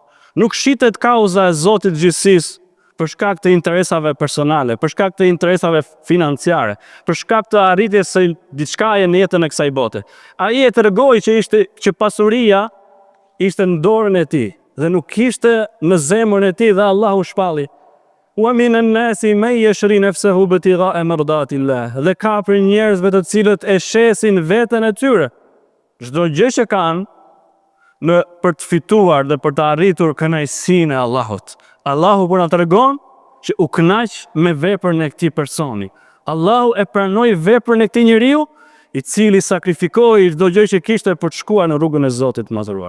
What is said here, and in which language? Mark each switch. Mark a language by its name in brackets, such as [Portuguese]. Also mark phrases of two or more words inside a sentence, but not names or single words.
[Albanian] Nuk shitet kauza e Zotit të gjithësisë për shkak të interesave personale, për shkak të interesave financiare, për shkak të arritjes së diçkaje në jetën e kësaj bote. Ai e tregoi që pasuria ishte në dorën e tij dhe nuk ishte në zemrën e tij, dhe Allahu shpalli: [Arabic] "ومن الناس من يشري نفسه ابتغاء مرضات الله." [Albanian] Dhe ka për njerëzve të cilët e shesin veten e tyre, çdo gjë që kanë, për të fituar dhe për të arritur kënaqësinë e Allahut. Allahu po na tregon që u kënaq me veprën e këtij personi. Allahu e pranoi veprën e këtij njeriu, i cili sakrifikoi çdo gjë që kishte për të shkuar në rrugën e Zotit të madhëruar.